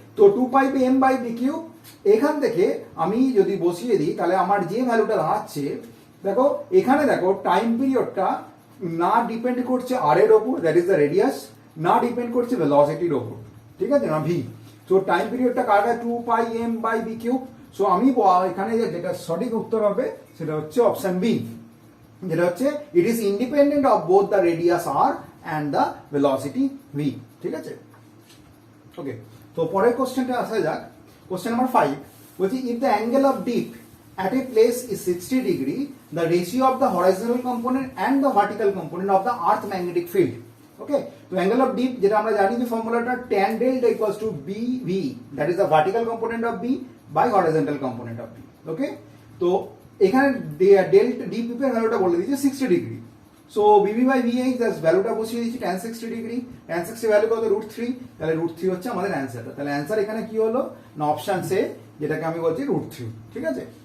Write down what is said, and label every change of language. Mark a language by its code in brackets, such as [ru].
[bn] তো 2 পাই m by b cube, এখান থেকে আমি যদি বসিয়ে দিই তাহলে আমার যে ভ্যালুটা দাঁড়াচ্ছে, দেখো এখানে দেখো টাইম পিরিয়ডটা না ডিপেন্ড করছে আর এর ওপর, দ্যাট ইজ দ্য রেডিয়াস, না ডিপেন্ড করছে ভেলোসিটির ওপর, ঠিক আছে, না ভি। সো টাইম পিরিয়ডটা কাটা 2 পাই m by b cube. So আমি এখানে যেটা সঠিক উত্তর হবে সেটা হচ্ছে অপশন বি, যেটা হচ্ছে [en] it is independent of both the radius R and the velocity V, [bn] ঠিক আছে? ওকে, তো পরের কোশ্চেনটা আসা যাক। [en] Question number 5 বলছি if the angle of dip at a place is 60 degree, the ratio of the horizontal component and the vertical component of the earth magnetic field. Okay, [bn] তো angle of deep যেটা আমরা জানি যে ফর্মুলাটা [en] tan delta equals to bv, that is the vertical component of b by horizontal component of b. [bn] Okay, তো এখানে delta deep এর ভ্যালুটা বলে দিয়েছে 60 degree. So Bibi by VH that's ভ্যালুটা বসিয়ে দিয়েছি tan 60 ডিগ্রি, tan 60 ভ্যালু কত √3, তাহলে √3 হচ্ছে আমাদের অ্যানসারটা। তাহলে অ্যানসার এখানে কি হলো না অপশন সে, যেটাকে আমি বলছি √3, ঠিক আছে?